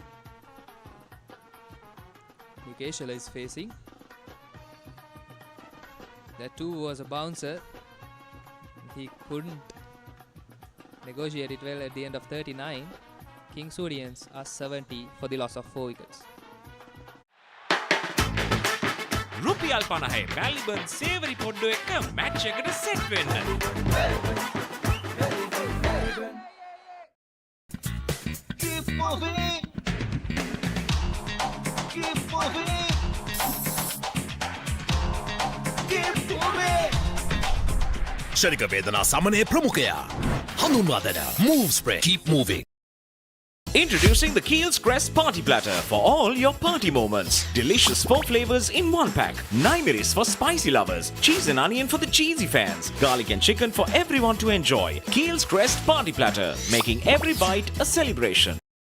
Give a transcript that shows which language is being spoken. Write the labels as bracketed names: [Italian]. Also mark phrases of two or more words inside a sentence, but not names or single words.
[English] Nikeshela is facing. That too was a bouncer. He couldn't negotiate it well at the end of 39. Kingswoodians are 70 for the loss of 4 wickets. [Sinhala] රුපියල් 50 Melbourne සේවරි පොඩ්ඩෝ එක්ක මැච් එකට සෙට් වෙන්න. [English] Keep moving. Keep moving. Keep moving. [Sinhala] ශනික වේදනා සමනය ප්‍රමුඛයා. හඳුන්වා දෙන Move Spray. [English] Keep moving. Introducing the Keels Crest Party Platter for all your party moments. Delicious 4 flavors in 1 pack. 9 miris for spicy lovers. Cheese and onion for the cheesy fans. Garlic and chicken for everyone to enjoy. Keels Crest Party Platter, making every bite a celebration.